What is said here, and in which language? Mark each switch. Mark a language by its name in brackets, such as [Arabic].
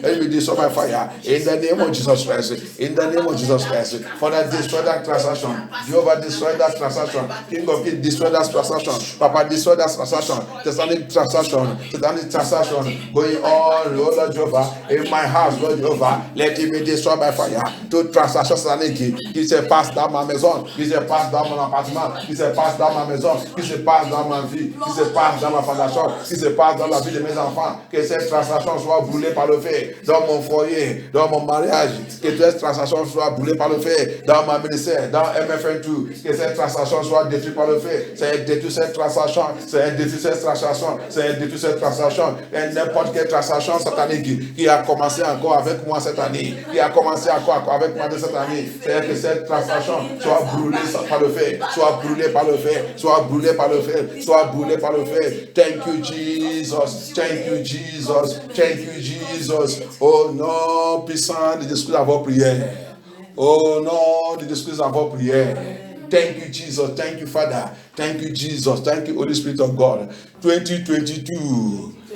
[English] Let it be destroyed by fire. In the name of Jesus Christ. In the name of Jesus Christ. Father, destroy that transaction. Jehovah, destroy that transaction. King of Kings, destroy that transaction. Papa, destroy that transaction. Satanic transaction going on, oh Lord Jehovah, in my house, Lord Jehovah, let it be destroyed by fire. [French] Toute transaction satanique qui se passe dans ma maison, qui se passe dans mon appartement, qui se passe dans ma maison, qui se passe dans ma vie, qui se passe dans ma fondation, qui se passe dans la vie de mes enfants, que cette transaction soit brûlée par le feu, dans mon foyer, dans mon mariage, que cette transaction soit brûlée par le feu, dans ma ministère, dans MFN2, que cette transaction soit détruite par le feu, c'est détruire cette transaction, c'est détruire cette transaction, c'est détruire cette transaction, et n'importe quelle transaction satanique qui a commencé encore avec moi cette année, qui a commencé encore avec moi de cette année, c'est que cette transaction soit brûlée par le feu, soit brûlée par le feu, soit brûlée par le feu, soit brûlée par le feu. [English] Thank you, Jesus. Thank you, Jesus. Thank you, Jesus. [French] Oh non, puissant de discuter avant prière. Oh non, de discuter avant prière. [English] Thank you, Jesus. Thank you, Father. Thank you, Jesus. Thank you, Holy Spirit of God. 2022.